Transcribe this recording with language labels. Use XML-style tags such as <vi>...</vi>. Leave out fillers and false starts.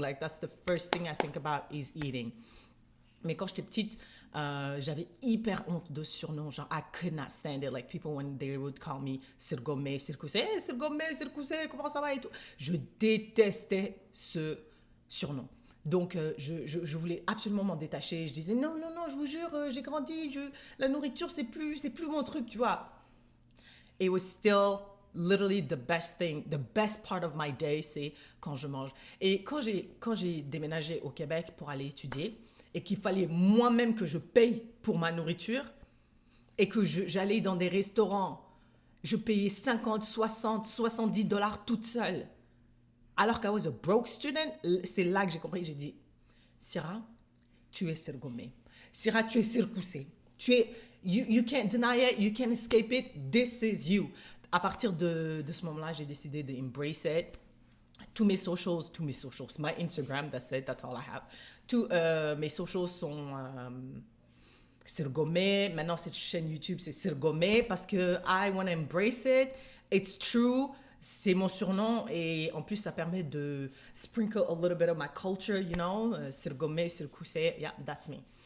<en>Like, that's the first thing I think about is eating.</en> <fr>Mais quand j'étais petite, j'avais hyper honte de ce surnom.</fr> <en>Genre, I could not stand it. Like, people, when they would call me Sirgome, Sirkousé, hey, Sirgome, Sirkousé,</en> <fr>comment ça va et tout. Je détestais ce surnom. Donc, je voulais absolument m'en détacher. Je disais, non, je vous jure, j'ai grandi, la nourriture, c'est plus mon truc, tu vois.</fr> <en>It was still literally the best part of my day,</en> <fr>c'est quand je mange. Et quand j'ai déménagé au Québec pour aller étudier, et qu'il fallait moi-même que je paye pour ma nourriture, et que j'allais dans des restaurants, je payais 50, 60, 70 $ toute seule. Alors qu'</fr> <en>I was a broke student,</en> <fr>c'est là que j'ai compris. J'ai dit, Syrah, tu es Sirgome. Syrah, tu es Sirkousé.</fr> <en>You can't deny it, you can't escape it. This is you.</en> <fr>À partir de ce moment-là, j'ai décidé de</fr> <en>embrace it.</en> <fr>Tous mes socials,</fr> <en>my Instagram, that's it, that's all I have.</en> <fr>Tous mes socials sont Sirgome. Maintenant, cette chaîne YouTube, c'est Sirgome parce que</fr> <en>I want to embrace it. It's true.</en> <fr>C'est mon surnom et en plus ça permet de</fr> <en>sprinkle a little bit of my culture, you know, Sirgome, Sirkousé, yeah, that's me.</en>